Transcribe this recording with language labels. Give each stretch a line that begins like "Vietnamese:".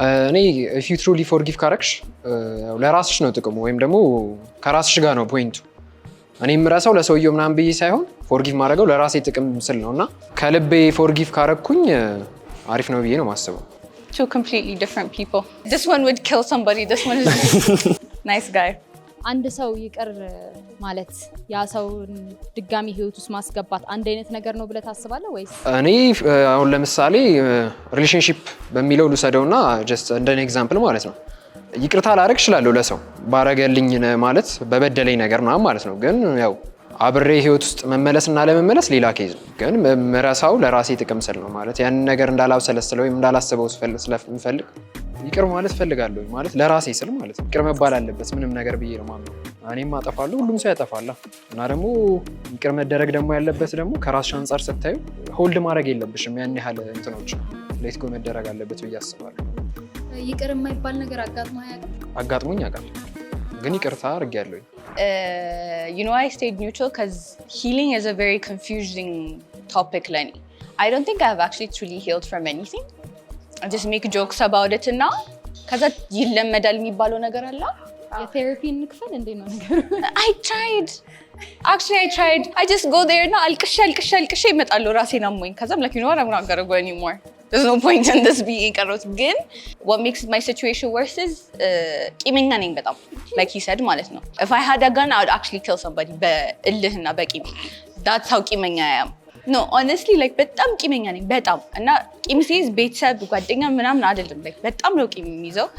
Amharic: እኔ
English: if you truly forgive
Amharic: ካረክሽ ለራስሽ ነው ጥቅሙ ወይም ደግሞ ከራስሽ ጋር ነው ፖይንቱ። እኔ የምረሳው ለሰውየው ምናምን ብዬ ሳይሆን ፎርጊቭ ማድረገው ለራሴ ጥቅም ስል ነውና ከልቤ ፎርጊቭ ካረኩኝ አሪፍ ነው ብዬ ነው ማስበው።
English: Two completely different people. This one would kill somebody. This one is nice guy.
Amharic: አንድ ሰው ይቅር ማለት ያ ሰውን ድጋሚ ህይወት ውስጥ ማስገባት አንድ አይነት ነገር ነው ብለህ ታስባለህ ወይስ? እኔ አሁን ለምሳሌ ሪሌሽንሺፕ በሚለው ልውሰደውና ጀስት እንደኔ ኤግዛምፕል ማለት ነው ይቅርታ ላደርግ እችላለሁ ለሰው ባረገልኝ ማለት በበደለኝ ነገር ምናምን ማለት ነው። ግን ያው አብሬ ህይወት ውስጥ መመለስና ለመመለስ ሌላ ኬዝ ነው። ግን ምረሳው ለራሴ ጥቅም ስል ነው ማለት ያን ነገር እንዳላብሰለስለው ወይም እንዳላስበው ስለምፈልግ ይቅር ማለት ፈልጋለሁ ማለት ለራሴ ስል ማለት ነው። ይቅር መባል አለበት ምንም ነገር ብዬ ነው ማምነው። እኔም አጠፋለሁ፣ ሁሉም ሰው ያጠፋላ እና ደግሞ ይቅር መደረግ ደግሞ ያለበት ደግሞ ከራስሽ አንጻር ስታዩ ሆልድ ማድረግ የለብሽም ያን ያህል እንትኖች ሌት ጎ መደረግ አለበት ብዬ አስባለሁ። ይቅር የማይባል ነገር አጋጥሞኝ ያውቃል፣ ግን ይቅርታ አድርጌያለሁ።
English: You know, I stayed neutral because healing is a very confusing topic, Lenny. I don't think I've actually truly healed from anything. I just make jokes about it now.
Amharic: Because ይለመዳል የሚባለው ነገር አለ። የቴራፒ እንክፈል እንዴ ነው ነገሩ?
English: I tried. Actually, I tried. I just go there
Amharic: እና አልቅሼ እመጣለሁ ራሴን አሞኝ። ከዛም
English: like, you know what, I'm not gonna go anymore. There's no point in this being
Amharic: ቀረሁት።
English: ግን what makes my situation worse is
Amharic: ቂመኛ ነኝ በጣም
English: like he said ማለት ነው። If I had a gun, I would actually kill somebody
Amharic: በእልህና በቂም።
English: That's how ቂመኛ I am. No, honestly,
Amharic: like በጣም ቂመኛ ነኝ በጣም እና ቂም ሲይዝ ቤተሰብ ጓደኛ ምናምን አይደለም like በጣም ነው ቂም የሚይዘው።